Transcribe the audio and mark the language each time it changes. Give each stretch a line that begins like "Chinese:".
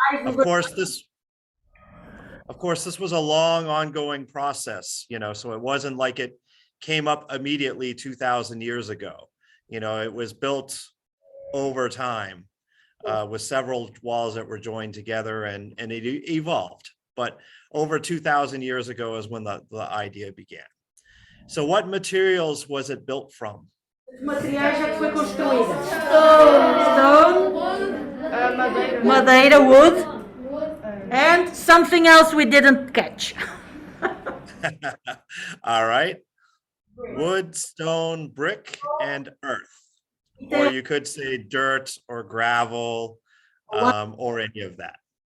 English: Of course, this was a long ongoing process, so it wasn't like it came up immediately 2,000 years ago. It was built over time with several walls that were joined together and it evolved. But over 2,000 years ago is when the idea began. So what materials was it built from?
Portuguese: Materiais já que foi construída.
English: Stone, madeira, wood, and something else we didn't catch. All right. Wood, stone, brick, and earth. Or you could say dirt or gravel or any of that.